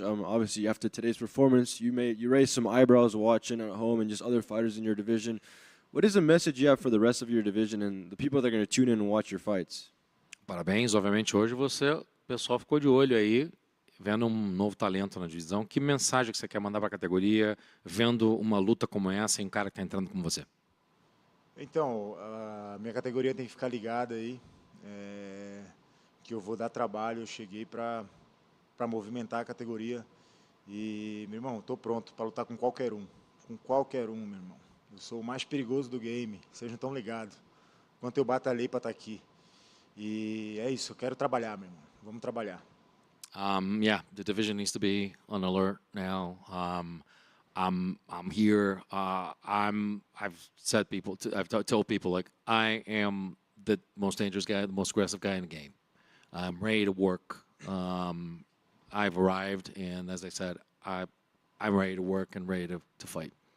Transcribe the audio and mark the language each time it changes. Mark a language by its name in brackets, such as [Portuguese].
[English] Obviously, after today's performance, you raised some eyebrows watching at home and just other fighters in your division. What is the message you have for the rest of your division and the people that are going to tune in and watch your fights? [Portuguese] Parabéns. Obviamente, hoje o pessoal ficou de olho aí, vendo novo talento na divisão. Que mensagem que você quer mandar para a categoria, vendo uma luta como essa e um cara que está entrando como você? Então, a minha categoria tem que ficar ligada aí, que eu vou dar trabalho. Eu cheguei para movimentar a categoria e, meu irmão, estou pronto para lutar com qualquer um. Com qualquer um, meu irmão. Eu sou o mais perigoso do game, sejam tão ligados. Quanto eu batalhei para estar aqui. E é isso, eu quero trabalhar, meu irmão. Vamos trabalhar. [English] Yeah, the division needs to be on alert now. I'm here. I've told people, like, I am the most dangerous guy, the most aggressive guy in the game. I'm ready to work. I've arrived, and as I said, I'm ready to work and ready to fight.